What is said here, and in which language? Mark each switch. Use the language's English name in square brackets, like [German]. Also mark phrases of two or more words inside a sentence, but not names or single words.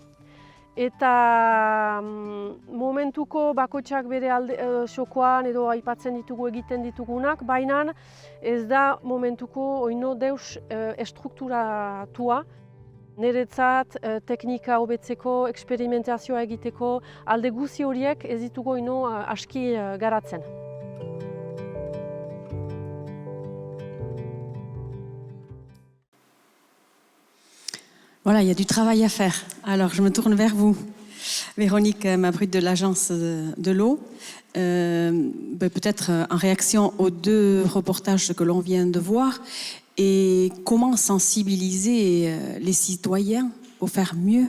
[Basque] Eta momentuko bakoitzak bere xokoan edo aipatzen ditugu egiten ditugunak, baina ez da momentuko oino deus estrukturatua. Niretzat teknika hobetzeko, eksperimentazioa egiteko, alde guzi horiek ez ditugu oino aski garatzen. [French] Voilà, il y a du travail à faire. Alors, je me tourne vers vous, Véronique Mabrut de l'Agence de l'eau. Peut-être en réaction aux deux reportages que l'on vient de voir, et comment sensibiliser les citoyens pour faire mieux.